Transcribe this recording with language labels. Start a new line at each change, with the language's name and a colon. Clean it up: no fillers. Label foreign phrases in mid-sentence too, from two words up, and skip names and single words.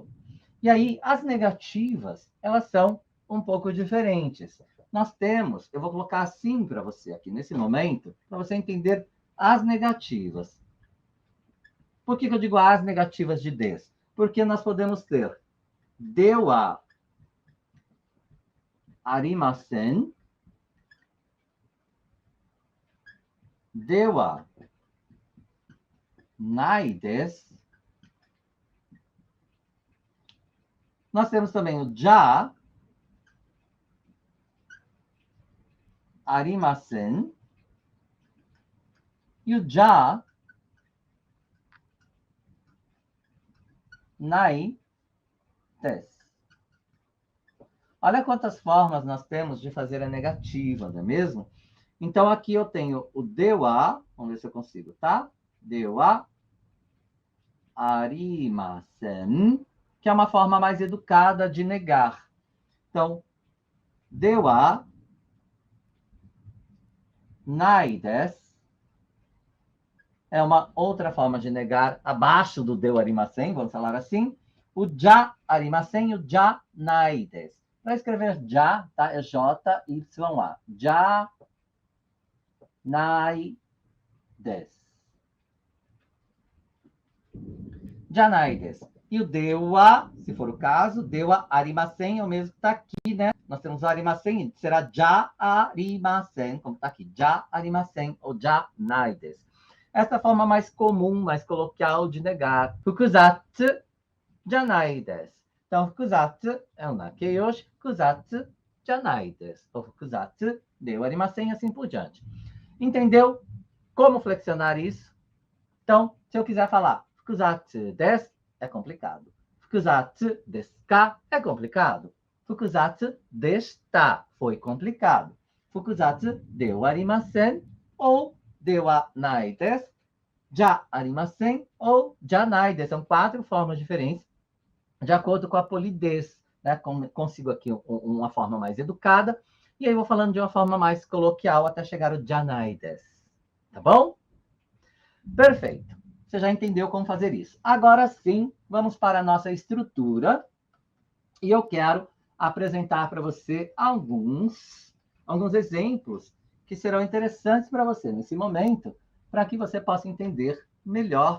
Portuguese: E aí, as negativas, elas são um pouco diferentes. Nós temos, eu vou colocar assim para você aqui nesse momento, para você entender as negativas. Por que eu digo as negativas de des? Porque nós podemos ter
Japanese: ではありません, ではないです.
Portuguese: Nós temos também o
Japanese: じゃありません
Portuguese: e o
Japanese: じゃないです.
Portuguese: Olha quantas formas nós temos de fazer a negativa, não é mesmo? Então, aqui eu tenho o dewa, vamos ver se eu consigo, tá?
Japanese: ではありません,
Portuguese: que é uma forma mais educada de negar. Então,
Japanese: ではないです
Portuguese: é uma outra forma de negar abaixo do
Japanese: ではありません,
Portuguese: vamos falar assim.
Japanese: O じゃありません e o じゃないです.
Portuguese: Para escrever já, tá? É J-Y-A.
Japanese: じゃないです. じゃないです.
Portuguese: E o dewa, se for o caso,
Japanese: ではありません
Portuguese: é o mesmo que está aqui, né? Nós temos o arimasen, será
Japanese: じゃありません,
Portuguese: como está aqui.
Japanese: じゃありません ou じゃないです.
Portuguese: Essa é a forma mais comum, mais coloquial de negar.
Japanese: 複雑じゃないです.
Portuguese: Então, fukuzatsu é o nakeyoshi,
Japanese: 複雑じゃないです.
Portuguese: Ou
Japanese: 複雑ではありません
Portuguese: e assim por diante. Entendeu como flexionar isso? Então, se eu quiser falar
Japanese: 複雑です,
Portuguese: é complicado.
Japanese: 複雑ですか
Portuguese: é complicado.
Japanese: 複雑でした
Portuguese: foi complicado.
Japanese: 複雑ではありません ou ではないです. じゃありません ou じゃないです.
Portuguese: São 4 formas diferentes, de acordo com a polidez. Né? Consigo aqui uma forma mais educada. E aí vou falando de uma forma mais coloquial até chegar o
Japanese: じゃないです.
Portuguese: Tá bom? Perfeito. Você já entendeu como fazer isso. Agora sim, vamos para a nossa estrutura. E eu quero apresentar para você alguns exemplos que serão interessantes para você nesse momento, para que você possa entender melhor.